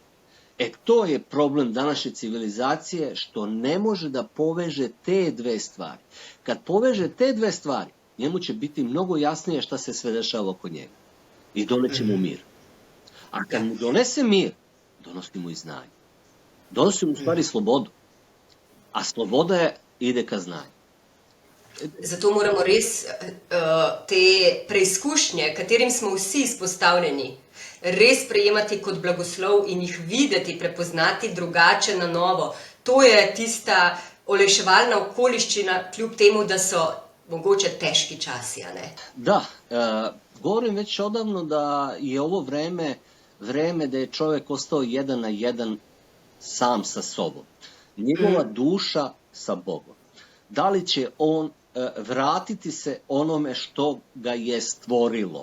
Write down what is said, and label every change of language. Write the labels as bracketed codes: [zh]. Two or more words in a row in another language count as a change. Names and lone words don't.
[sr] To je problem današnje civilizacije, što ne može da poveže te dve stvari. Kad poveže te dve stvari, njemu će biti mnogo jasnije šta se sve dešava oko njega. I doneće mu mir. A kad mu donese mir, donosi mu i znanje. Donosi mu u stvari slobodu. A sloboda ide ka znanju. [sl] Zato moramo res te preizkušnje, katerim smo vsi izpostavljeni, res prejemati kot blagoslov in jih videti, prepoznati drugače na novo. To je tista olajševalna okoliščina, kljub temu, da so mogoče težki časi, a ne? [sr] Da, govorim već odavno da je ovo vreme da je čovjek ostao jedan na jedan sam sa sobom. Njegova duša sa Bogom. Da li će on vratiti se onome što ga je stvorilo?